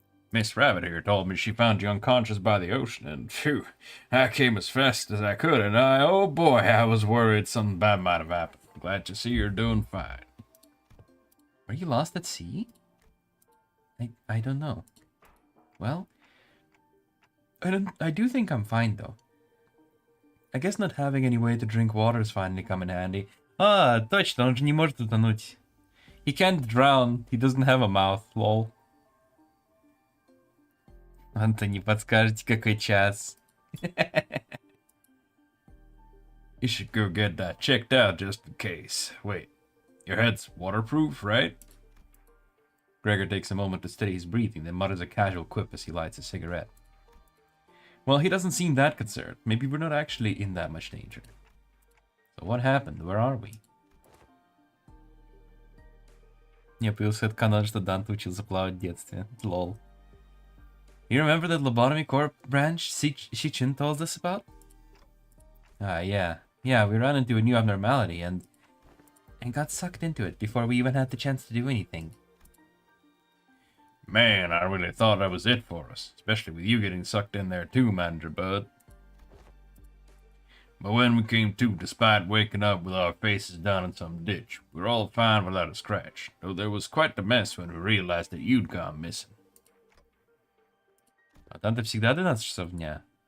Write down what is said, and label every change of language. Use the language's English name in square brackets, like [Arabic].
[English] Miss Rabbit here told me she found you unconscious by the ocean, and phew, I came as fast as I could, and oh boy, I was worried something bad might have happened. Glad to see you're doing fine. Were you lost at sea? I don't know. Well, I do think I'm fine though. I guess not having any way to drink water is finally come in handy. [Russian] А, точно, он же не может утонуть. [English] He can't drown, he doesn't have a mouth, lol. [Russian] Антони, подскажете, какой час? [English] You should go get that checked out just in case. Wait, your head's waterproof, right? Gregor takes a moment to steady his breathing, then mutters a casual quip as he lights a cigarette. Well, he doesn't seem that concerned. Maybe we're not actually in that much danger. So what happened? Where are we? [Russian] Я появился от канала, что Данте учился плавать в детстве. [English] Lol. You remember that lobotomy corp branch Shichin told us about? Yeah. Yeah, we ran into a new abnormality and got sucked into it before we even had the chance to do anything. Man, I really thought that was it for us, especially with you getting sucked in there too, Manager Bud. But when we came to, despite waking up with our faces down in some ditch, we were all fine without a scratch, though there was quite the mess when we realized that you'd gone missing. [Russian] А там-то всегда 12 часов дня.